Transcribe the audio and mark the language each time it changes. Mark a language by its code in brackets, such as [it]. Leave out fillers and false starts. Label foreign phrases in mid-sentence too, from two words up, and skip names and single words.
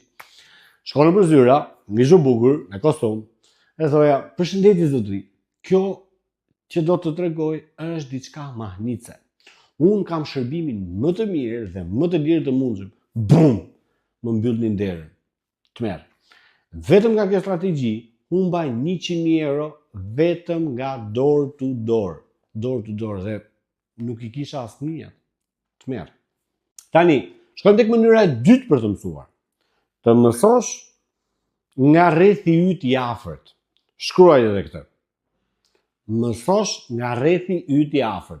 [sq] Shkolla për zyra, mishë bukur, me kostum, e thoja, përshëndetje zotëri, kjo që do të tregoj është diçka mahnice. Unë kam shërbimin më të mirë dhe më të lirë të mundshëm. Bum! Më mbyllnin derën. Tmerr. Vetëm nga kjo strategji, unë mbaj 100.000 euro vetëm nga [en] door to door. Door to door [sq] dhe nuk i kisha asnjë. Tmerr. Tani, shkojmë tek mënyra e dytë për të mësuar. Të mësosh nga rrethi yt i afërt. Shkruaj edhe këtë. Mësosh nga rrethi yt i afërt.